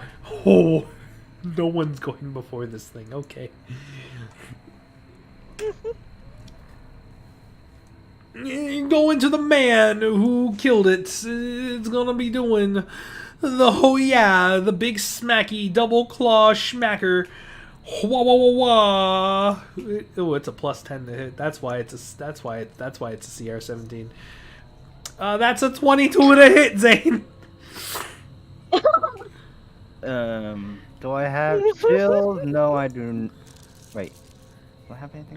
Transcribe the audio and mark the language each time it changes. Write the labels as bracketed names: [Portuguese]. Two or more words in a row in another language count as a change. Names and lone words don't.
[English] Oh, no one's going before this thing. Okay. going to the man who killed it. It's gonna be doing the big smacky double claw schmacker. Wah wah wah wah. Oh, it's a +10 to hit. That's why it's a CR17. That's a 22 to hit, Zane. Do I have shield? No, I do. Wait. Do I have anything?